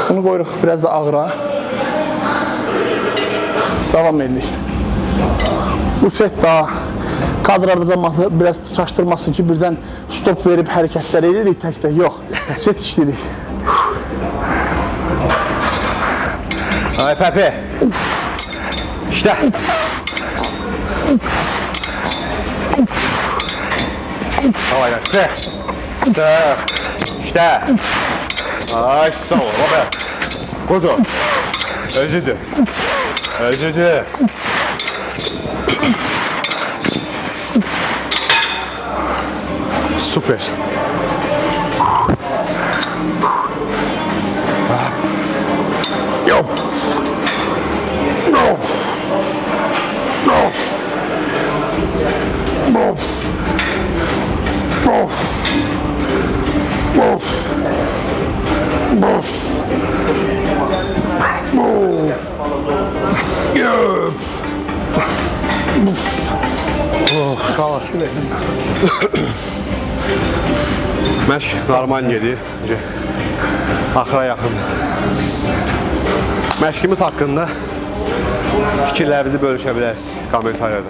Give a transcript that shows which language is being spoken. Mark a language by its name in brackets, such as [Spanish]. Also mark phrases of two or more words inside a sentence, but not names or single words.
[Azerbaijani] qoyuruq biraz da ağıra. Davam edik. Bu set daha kadrarda zamanı biraz çaşdırmasın ki birdən stop verib hərəkətlər edirik tək-tək. Yox, set işləyirik. Ay Pepe. [Turkish] İşte. Havayla sık. Sık. İşte. Ay sağ ol Robert. [Azerbaijani] Budur. Özüdür. Özüdür. Süper. Yo. No. No. No. No. No. No. No. Uşaqlar su verin. Məşq zarman gedir. Axıra yaxın. Məşqimiz haqqında fikirlərinizi bölüşə bilərsiniz kommentariyada.